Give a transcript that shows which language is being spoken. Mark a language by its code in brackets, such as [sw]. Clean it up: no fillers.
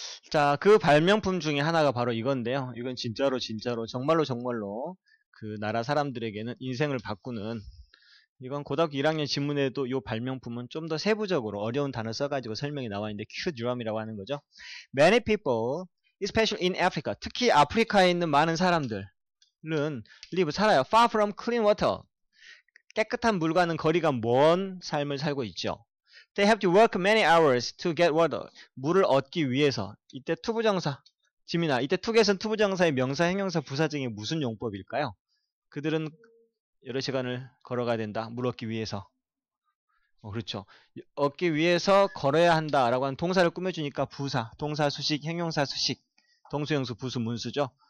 [ko] 자, 그 발명품 중에 하나가 바로 이건데요. 이건 진짜로 정말로 그 나라 사람들에게는 인생을 바꾸는, 이건 고등학교 1학년 지문에도 이 발명품은 좀 더 세부적으로 어려운 단어 써가지고 설명이 나와 있는데 Q드럼이라고 하는 거죠. [en] Many people, especially in Africa, [ko] 특히 아프리카에 있는 많은 사람들은 [en] live, [ko] 살아요. [en] Far from clean water, [ko] 깨끗한 물과는 거리가 먼 삶을 살고 있죠. [en] They have to work many hours to get water, [ko] 물을 얻기 위해서. 이때 투부정사, 지민아, 이때 투겟은 투부정사의 명사, 형용사, 부사 중에 무슨 용법일까요? 그들은 여러 시간을 걸어가야 된다. 물 얻기 위해서. 그렇죠. 얻기 위해서 걸어야 한다라고 하는 동사를 꾸며주니까 부사, 동사 수식, 형용사 수식, 동수형수, 부수, 문수죠.